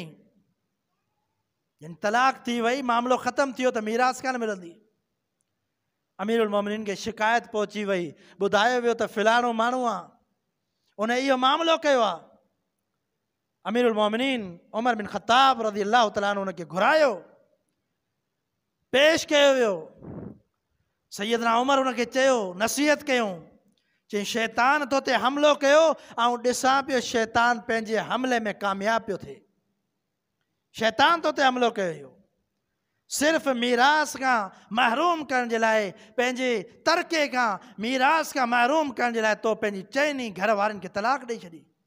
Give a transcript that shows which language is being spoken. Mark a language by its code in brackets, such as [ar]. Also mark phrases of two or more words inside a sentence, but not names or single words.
[sd] यानी तलाक थी वई, मामिलो ख़तम थियो त मीरास कान मिलंदी। अमीरुल मोमिनीन खे शिकायत पहुची वई, ॿुधायो वियो त फ़लाणो माण्हू आहे, उन इहो मामिलो कयो आहे। अमीरुल मोमिनीन उमर बिन ख़त्ताब [ar] رضي الله تعالى عنه [sd] उनखे घुरायो, पेश कयो वियो। सैयदना उमर उनखे चयो, नसीहत कयूं, चई शैतान तो ते हमिलो कयो ऐं ॾिसां पियो शैतान पंहिंजे हमले में कामयाब पियो थिए। शैतान तो ते हमिलो कयो हुयो, सिर्फ़ मीरास खां महरूम करण जे लाइ, पंहिंजे तरके खां मीरास खां महरूम करण जे लाइ तो पंहिंजी चइनी घर वारनि खे तलाक ॾेई छॾी।